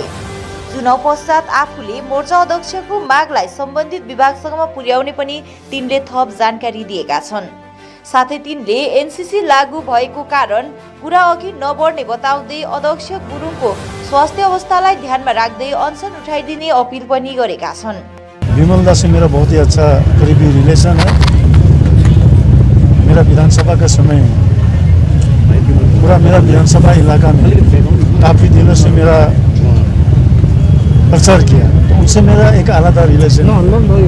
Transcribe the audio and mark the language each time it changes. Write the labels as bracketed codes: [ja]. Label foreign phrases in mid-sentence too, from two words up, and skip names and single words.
[ne] चुनाव पश्चात आफूले मोर्चा अध्यक्षको मागलाई सम्बन्धित विभागसम्म पुर्याउने पनि तिनले थप जानकारी दिएका छन्। साथै तिनले एनसीसी लागू भएको कारण कुरा अघि नबढ्ने बताउँदै अध्यक्ष गुरुङको स्वास्थ्य अवस्थालाई ध्यानमा राख्दै अनसन उठाइदिने अपील पनि गरेका छन्। [hi] विमल दा से मेरा बहुत ही अच्छा करीबी रिलेशन है। मेरा विधानसभा का समय पूरा मेरा विधानसभा इलाका में काफ़ी दिनों से मेरा प्रचार किया, तो उनसे मेरा एक आलादा रिलेशन है।